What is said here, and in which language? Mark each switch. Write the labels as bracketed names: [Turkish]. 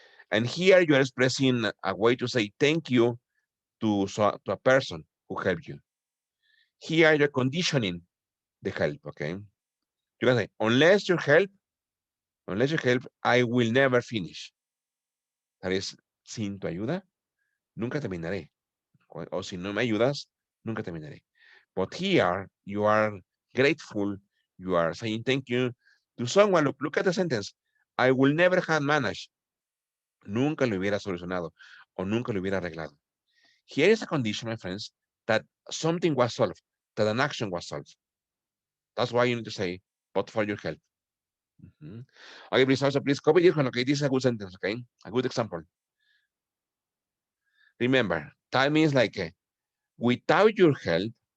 [English] And here you are expressing a way to say thank you to a person who helped you. Here you're conditioning the help, okay? You can say, unless you help, I will never finish. [Spanish] That is, sin tu ayuda, nunca terminaré. O si no me ayudas, nunca terminaré. [English] But here you are grateful, you are saying thank you to someone. Look at the sentence. I will never have managed. [Spanish] Nunca lo hubiera solucionado o nunca lo hubiera arreglado. [English] Here is a condition, my friends, that something was solved, that an action was solved. That's why you need to say, but for your help. Okay, please also please copy this one. Okay, this is a good sentence. Okay, a good example. Remember, that means like without your help.